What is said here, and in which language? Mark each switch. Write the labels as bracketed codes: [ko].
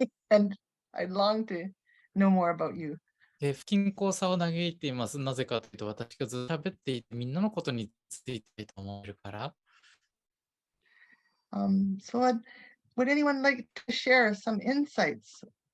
[en] And I long to know more about you. [ja] 不均衡さを嘆いています。なぜかというと、私がずっと喋っていて、みんなのことについていと思えるから。 [en] So would anyone like to share some insights?